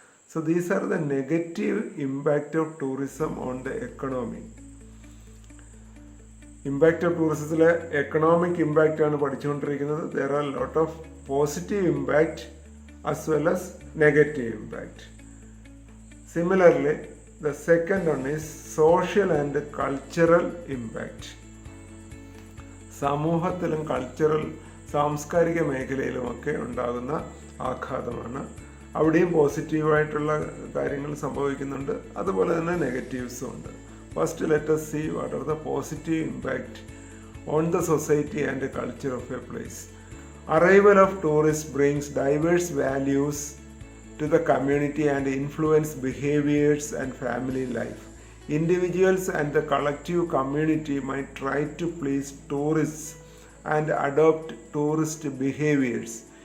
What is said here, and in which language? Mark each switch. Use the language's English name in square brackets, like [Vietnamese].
[English] So these are the negative impact of tourism on the economy. [Malayalam] Impact of ടൂറിസത്തിലെ economic impact ആണ് പഠിച്ചുകൊണ്ടിരിക്കുന്നത്. [English] There are lot of positive impact as well as negative impact. Similarly, the second one is social and cultural impact. [Malayalam] സമൂഹത്തിലും സാംസ്കാരിക മേഖലയിലുമൊക്കെ ഉണ്ടാകുന്ന ആഘാതമാണ്. അവിടെയും പോസിറ്റീവായിട്ടുള്ള കാര്യങ്ങൾ സംഭവിക്കുന്നുണ്ട്, അതുപോലെ തന്നെ നെഗറ്റീവ്സും ഉണ്ട്. [English] First let us see what are the positive impact on the society and the culture of a place. Arrival of tourists brings diverse values to the community and influence behaviors and family life. Individuals and the collective community might try to please tourists and adopt tourist behaviors.